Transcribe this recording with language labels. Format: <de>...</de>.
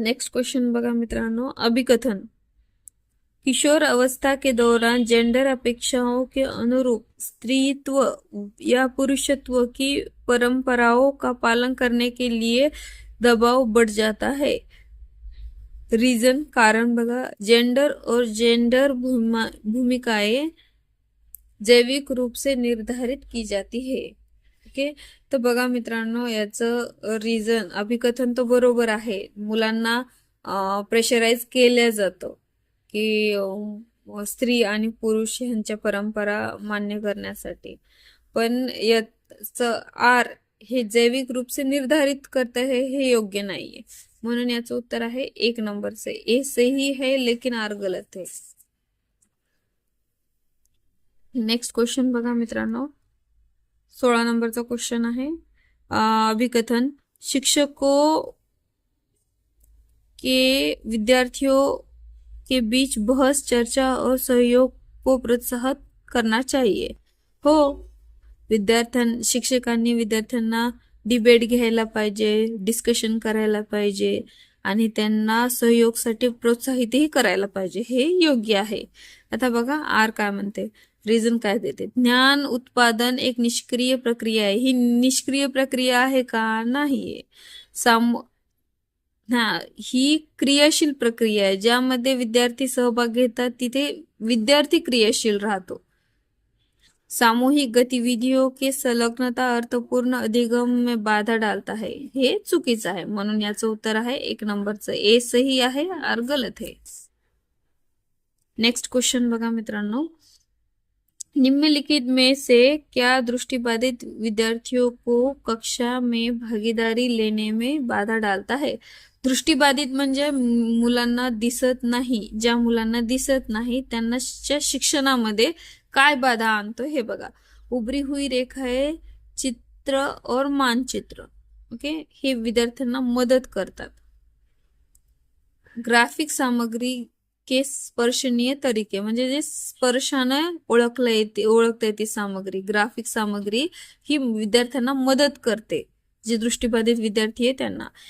<mr>Next question बघा मित्रांनो,</mr> <hi>अभिकथन। किशोर अवस्था के दौरान जेंडर अपेक्षाओं के अनुरूप स्त्रीत्व या पुरुषत्व की परंपराओं का पालन करने के लिए दबाव बढ़ जाता है। रीजन, कारण बघा, जेंडर और जेंडर भूमिकाएं जैविक रूप से निर्धारित की जाती है।</hi> <mr>ओके, तर बघा मित्रांनो, याचं रीजन, अभिकथन तो बरोबर आहे। मुलांना प्रेशराइज केलं जातं की स्त्री आणि पुरुष यांच्या परंपरा मान्य करण्यासाठी, पण याचं आर हे</mr> <hi>जैविक रूप से निर्धारित करते हैं,</hi> <mr>हे योग्य नाहीये। म्हणून याचं उत्तर आहे</mr> <hi>1 नंबर से, ए सही है लेकिन आर गलत है।</hi> <mr>नेक्स्ट क्वेश्चन बघा मित्रांनो, 16 नंबरचा क्वेश्चन आहे, अभिकथन।</mr> <hi>शिक्षकों के विद्यार्थियों के बीच बहस, चर्चा और सहयोग को प्रोत्साहित करना चाहिए।</hi> <mr>हो, शिक्षकांनी विद्यार्थ्यांना डिबेट घ्यायला पाहिजे, डिस्कशन करायला पाहिजे आणि त्यांना सहयोगसाठी प्रोत्साहितही करायला पाहिजे, हे योग्य आहे। आता बघा आर काय म्हणते, रीजन काय देते। ज्ञान उत्पादन एक निष्क्रिय प्रक्रिया आहे। ही निष्क्रिय प्रक्रिया आहे का? नाहीये। ही क्रियाशील प्रक्रिया आहे, ज्यामध्ये विद्यार्थी सहभाग घेतात, तिथे विद्यार्थी क्रियाशील राहतो।</mr> <hi>सामूहिक गतिविधियों के संलग्नता अर्थपूर्ण अधिगम में बाधा डालता है,</hi> <mr>हे चुकीचं आहे। म्हणून याचं उत्तर आहे 1 नंबरचं, ए सही आहे,</mr> <hi>आर गलत है।</hi> <mr>नेक्स्ट क्वेश्चन बघा मित्रांनो,</mr> <hi>निम्नलिखित में से क्या दृष्टिबाधित विद्यार्थियों को कक्षा में भागीदारी लेने में बाधा डालता है?</hi> <mr>दृष्टिबाधित म्हणजे मुलांना दिसत नाही, ज्या मुलांना दिसत नाही त्यांना शिक्षणामध्ये काय बाधा आणतो हे बघा।</mr> <hi>उभरी हुई रेखाएं, चित्र और मानचित्र।</hi> <mr>ओके, हे विद्यार्थ्यांना मदत करतात.</mr> <hi>ग्राफिक सामग्री के स्पर्शनीय तरीके,</hi> <mr>म्हणजे जे स्पर्शानं ओळखता येते सामग्री, ग्राफिक सामग्री ही विद्यार्थ्यांना मदत करते, जे दृष्टिबाधित विद्यार्थी आहे त्यांना.</mr>